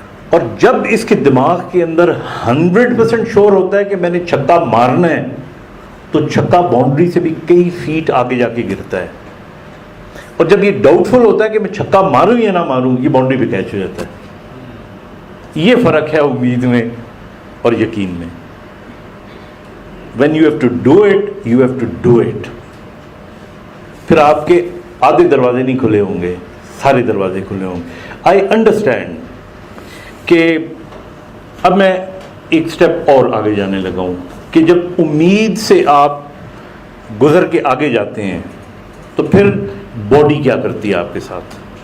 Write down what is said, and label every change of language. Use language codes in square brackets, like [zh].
[ur] اور جب اس کے دماغ کے اندر 100% شور ہوتا ہے کہ میں نے چھکا مارنا ہے، تو چھکا باؤنڈری سے بھی کئی فیٹ آگے جا کے گرتا ہے. اور جب یہ ڈاؤٹ فل ہوتا ہے کہ میں چھکا ماروں یا نہ ماروں، یہ باؤنڈری پہ کیچ ہو جاتا ہے. یہ فرق ہے امید میں اور یقین میں. [en] when you have to do it, you have to do it. [ur] پھر آپ کے آدھے دروازے نہیں کھلے ہوں گے، سارے دروازے کھلے ہوں گے. [en] I understand [ur] کہ اب میں ایک سٹیپ اور آگے جانے لگا ہوں کہ جب امید سے آپ گزر کے آگے جاتے ہیں تو پھر باڈی کیا کرتی ہے آپ کے ساتھ.